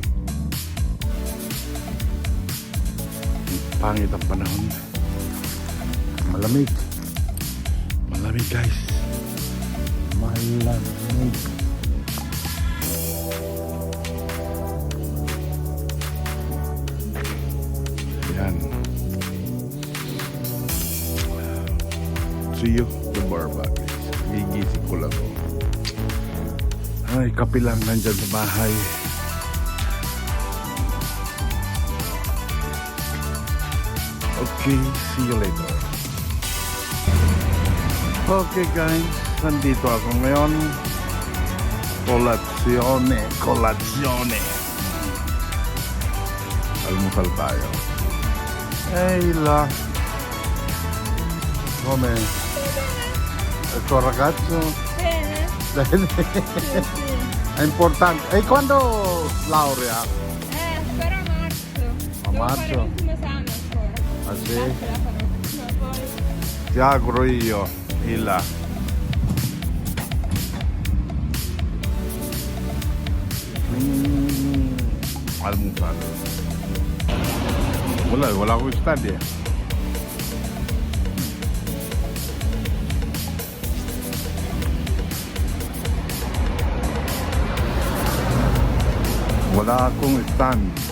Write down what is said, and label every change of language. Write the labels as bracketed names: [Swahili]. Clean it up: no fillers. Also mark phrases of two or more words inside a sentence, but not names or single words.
[Filipino] Pangit ang panahon. Malamig. Malamig guys. Malamig. Yan. [English] See you the bar guys. [Filipino] Gigising ko lang. Ay, kape lang nandyan sa bahay. [English] Okay, see you later. [Filipino] Okay guys, nandito ako ngayon. Colazione. Almusal tayo. Hey la. [Italian] Come? Il tuo ragazzo? Bene. Bene. È importante. E quando laurea? Spero a marzo. A Devo marzo? fare l'ultimo esame ancora. Ah sì? Ce la farò. No, poi... Ti auguro io. [Filipino] Ila. Almusal. Wala akong study eh. Wala akong stand.